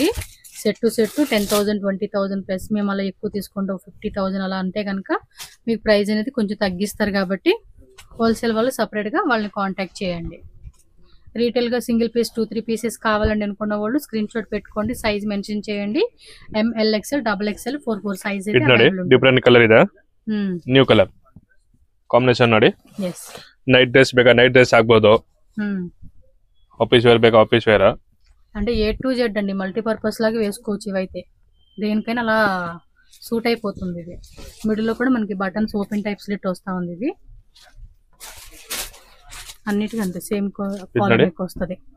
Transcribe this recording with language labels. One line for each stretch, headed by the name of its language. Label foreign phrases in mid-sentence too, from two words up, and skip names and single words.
Telugu: సెట్ 10,000 20,000 ప్లస్ మేము అలా ఎక్కువ తీసుకుంటాం 50,000 అలా అంటే కనుక మీకు ప్రైస్ అనేది కొంచెం తగ్గిస్తారు. కాబట్టి హోల్సేల్ వాళ్ళు సపరేట్ గా వాళ్ళని కాంటాక్ట్ చేయండి. రీటైల్ గా
English: single piece
Telugu: 2-3 పీసెస్ కావాలండి అనుకున్న వాళ్ళు
English: screenshot
Telugu: పెట్టుకోండి,
English: size mention
Telugu: చేయండి.
English: ML XL double XL 4 size different colour
Kannada: ಇದೆ.
English: new colour combination
Kannada: ನೋಡಿ. ಎಸ್.
English: night dress
Kannada: ಬೇಕಾ
English: night dress
Kannada: ಆಗ್ಬೋದು,
English: office wear ಬೇಕಾ office wear.
Telugu: అంటే A to Z అండి, మల్టీపర్పస్ లాగా వేసుకోవచ్చు. ఇవైతే దేనికైనా అలా సూట్ అయిపోతుంది. ఇది మిడిల్ లో కూడా మనకి
English: buttons open type slit
Telugu: వస్తా ఉంది. ఇది అన్నిటికీ అంతే
English: same quality
Telugu: వస్తుంది.